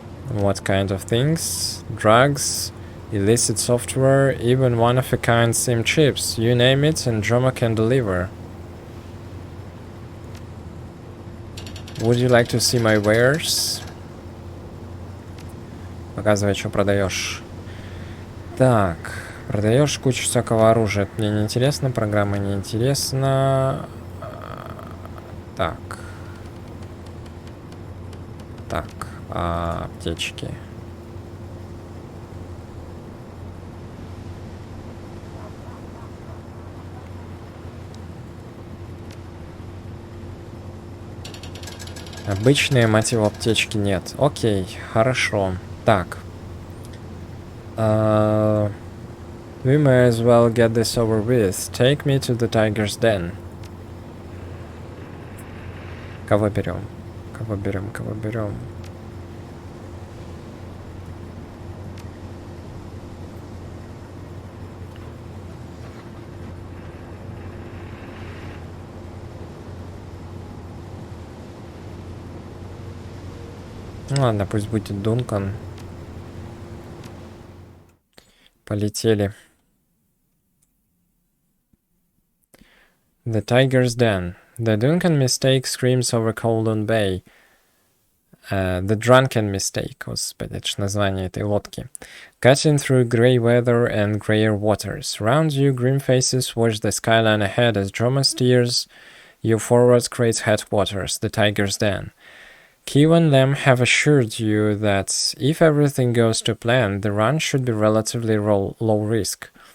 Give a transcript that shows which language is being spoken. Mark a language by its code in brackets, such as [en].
[en] What kind of things? Drugs, illicit software, even one-of-a-kind SIM chips. You name it, and Joma can deliver. Would you like to see my wares? [ru] Показывай, что продаешь. Так, продаешь кучу всякого оружия. Это мне не интересно, программа не интересна. Так. Так, аптечки. Обычные, мать его, аптечки нет. Окей, хорошо. Так. [en] We may as well get this over with. Take me to the tiger's den. [ru] Кого берем? Кого берем? Кого берем? Ну ладно, пусть будет Дункан. Полетели. [en] The Tiger's Den. The Duncan mistake screams over Colden Bay. [ru] The Drunken Mistake, господи, это ж название этой лодки. [en] Cutting through grey weather and greyer waters. Round you, grim faces watch the skyline ahead as Droma steers you forward great headwaters, the Tiger's Den. Kiev and Lem have assured you that if everything goes to plan, the run should be relatively low risk.